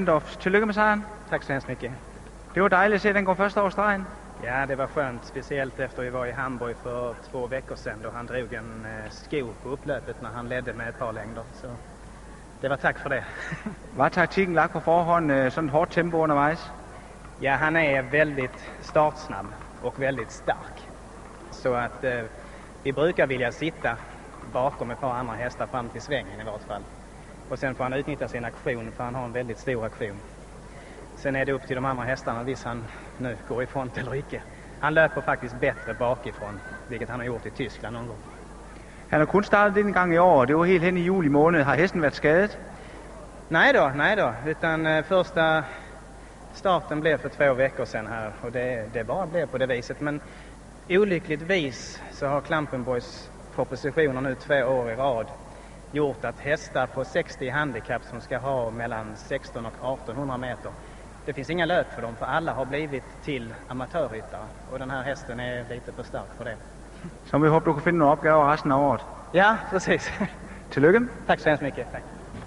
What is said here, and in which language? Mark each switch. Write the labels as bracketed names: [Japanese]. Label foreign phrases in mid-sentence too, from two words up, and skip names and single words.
[Danish] Tillykke med sejren. Tak skal du have. Det var dejligt at se, at den går først over stregen. [Swedish] Ja, det var skönt, speciellt efter vi var i Hamburg för 2 veckor sedan då han drog en sko på upplöpet när han ledde med ett par längder. Så det var tack för det. [Danish] Var taktikken lagt på forhånd, sådan et hårdt tempo undervejs? [Swedish] Ja, han är väldigt startsnabb och väldigt stark. Så att vi brukar vilja sitta bakom ett par andra hästar fram till svängen i vart fall. Och sen får han utnyttja sin aktion, för han har en väldigt stor aktion. Sen är det upp till de andra hästarna hvis han nu går i front eller icke. Han löper faktiskt bättre bakifrån, vilket han har gjort i Tyskland någon gång. [Danish] Han har kun startet en gang i år, det var helt hen i juli måned. Har hesten været skadet? [Swedish] Nej då, utan första starten blev för 2 veckor sedan här och det bara blev på det viset. Men olyckligtvis så har Klampenborgs propositioner nu 2 år i rad gjort att hästar på 60 handikapp som ska ha mellan 16 och 1800 meter, det finns inga löp för dem, för alla har blivit till amatörryttare och den här hästen är lite för stark för det. [Danish] Så vi håber, du kan finde nogle opgaver resten af året. [Swedish] Ja, precis. [Danish] Tillykke. [Swedish] Tack så hemskt mycket. Tack.